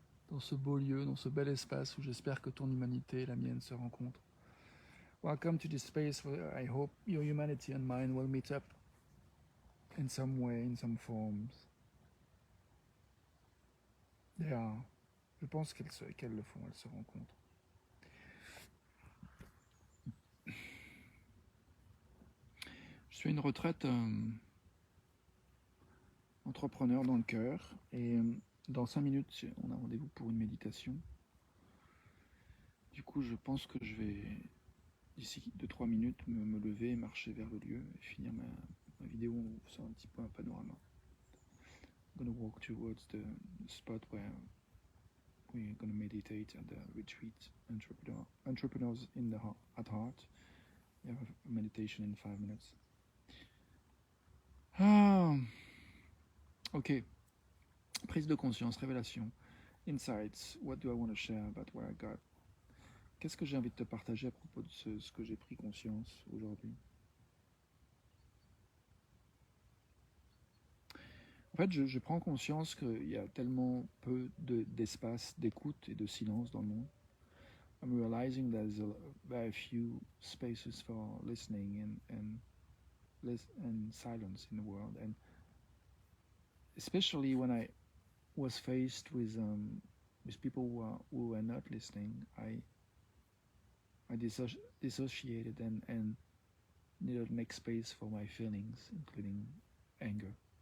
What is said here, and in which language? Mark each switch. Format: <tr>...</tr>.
<fr>Dans ce beau lieu, dans ce bel espace où j'espère que ton humanité et la mienne se rencontrent.</fr> <en>Welcome to this space where I hope your humanity and mine will meet up in some way, in some forms. They are.</en> <fr>Je pense qu'elles le font, elles se rencontrent. Je suis à une retraite entrepreneur dans le cœur et dans 5 minutes, on a rendez-vous pour une méditation. Du coup, je pense que je vais, d'ici 2-3 minutes, me lever, marcher vers le lieu et finir ma vidéo en vous faisant un petit peu un panorama.</fr> <en>I'm going to walk towards the spot where we're going to meditate at the retreat, Entrepreneurs at Heart. We have a meditation in 5 minutes.</en> <fr>Ok. Prise de conscience, révélation, insights.</fr> <en>What do I want to share about what I got?</en> <fr>Qu'est-ce que j'ai envie de te partager à propos de ce que j'ai pris conscience aujourd'hui? En fait, je prends conscience qu'il y a tellement peu d'espace d'écoute et de silence dans le monde.</fr> <en>I'm realizing there's very few spaces for listening and silence in the world. And especially when I was faced with people who were not listening, I dissociated and needed to make space for my feelings, including anger.</en>